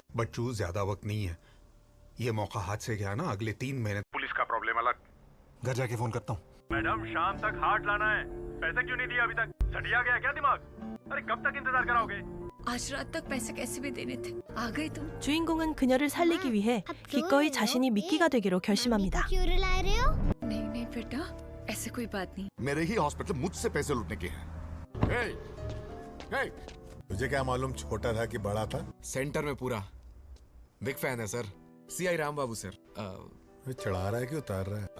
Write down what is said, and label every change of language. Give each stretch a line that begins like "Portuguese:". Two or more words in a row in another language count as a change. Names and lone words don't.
Hindi: बच्चू ज्यादा वक्त नहीं है, ये मौका हाथ से गया ना, अगले 3 महीने पुलिस का प्रॉब्लम अलग। घर जाके फोन करता हूँ। मैडम शाम तक हार्ट लाना है, पैसे क्यों नहीं दिया अभी तक? सटिया गया क्या दिमाग? अरे कब तक इंतजार कराओगे? आज रात तक पैसे कैसे भी देने थे, आ गए तुम।
Korean: 주인공은 그녀를 살리기 위해 기꺼이 자신이 미끼가 되기로 결심합니다.
Hindi: क्यों रुला रहे हो? नहीं नहीं बेटा, ऐसे कोई बात नहीं। मेरे ही हॉस्पिटल मुझसे पैसे लूटने के हैं। तुझे क्या मालूम छोटा था कि बड़ा था? सेंटर में पूरा
English: big fan
Hindi: है सर, सीआई राम बाबू सर। चढ़ा रहा है कि उतार रहा है?